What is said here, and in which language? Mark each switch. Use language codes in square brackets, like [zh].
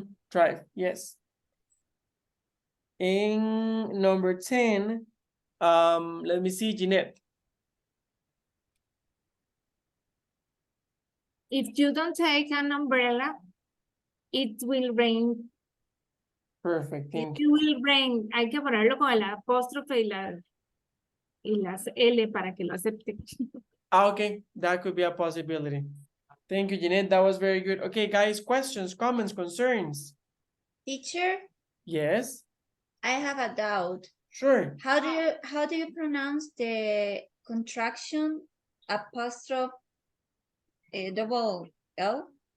[en] Drive, yes. In number 10, let me see, Jeanette. If you don't take an umbrella, it will rain. Perfect, thank you. It will rain. [es] Hay que ponerlo con el apóstrofe y las L para que lo acepte. [en] Okay, that could be a possibility. Thank you, Jeanette. That was very good. Okay, guys, questions, comments, concerns? Teacher? Yes? I have a doubt. Sure. How do you pronounce the contraction apostrophe double L?